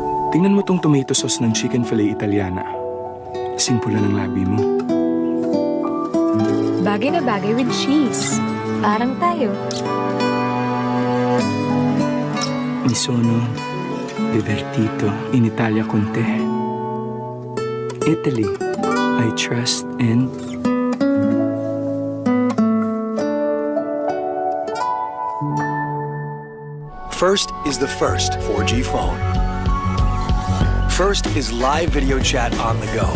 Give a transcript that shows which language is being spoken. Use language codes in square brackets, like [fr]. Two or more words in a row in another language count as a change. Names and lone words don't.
[tl] Tingnan mo tong [en] tomato sauce [tl] ng [en] chicken fillet [tl] Italiana. Simple lang ang labi mo. Bagay na bagay [en] with cheese. [tl] Parang tayo. [it] Mi sono divertito in Italia con te. [en] Italy, I trust and... First is the first 4G phone. First is live video chat on the go.